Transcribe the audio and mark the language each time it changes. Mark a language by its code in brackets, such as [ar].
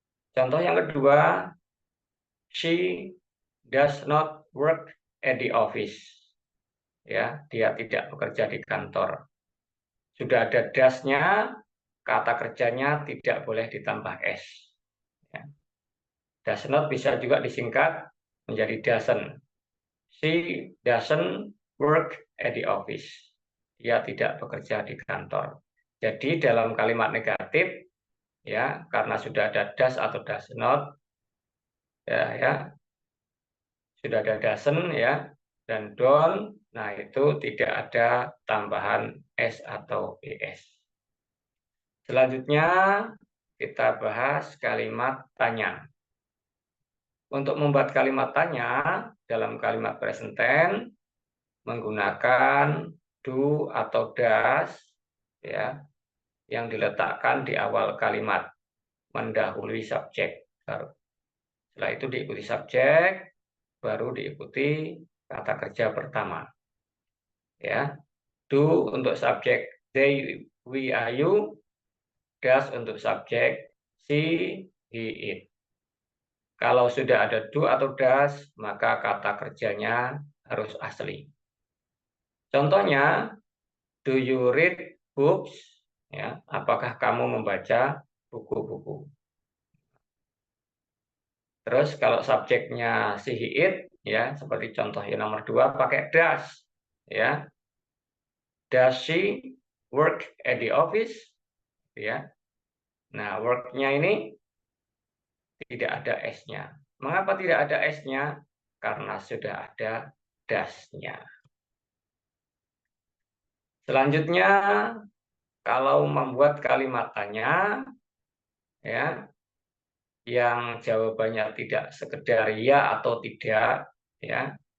[id] Contoh yang kedua, [en] she does not work at the office. [id] Ya, dia tidak bekerja di kantor. Sudah ada does-nya, kata kerjanya tidak boleh ditambah s. Ya. Does not bisa juga disingkat menjadi doesn't. [en] She doesn't work at the office. [id] Dia tidak bekerja di kantor. Jadi dalam kalimat negatif, ya, karena sudah ada does atau does not, ya, sudah ada doesn't, ya, dan don't, nah itu tidak ada tambahan s atau es. Selanjutnya kita bahas kalimat tanya. Untuk membuat kalimat tanya dalam kalimat present tense menggunakan do atau does, ya, yang diletakkan di awal kalimat mendahului subjek baru. Setelah itu diikuti subjek, baru diikuti kata kerja pertama. Ya, do untuk subjek they, we, are, you. Does untuk subjek she, he, it. Kalau sudah ada do atau does, maka kata kerjanya harus asli. Contohnya, [en] do you read books? [id] Ya, apakah kamu membaca buku-buku? Terus kalau subjeknya she, he, it, ya, seperti contoh yang nomor 2 pakai does. [en] Ya, does she work at the office? [id] Ya. Nah, work-nya ini tidak ada s-nya. Mengapa tidak ada s-nya? Karena sudah ada does-nya. Selanjutnya, kalau membuat kalimat tanya, ya, yang jawabannya tidak sekedar ya atau tidak, ya,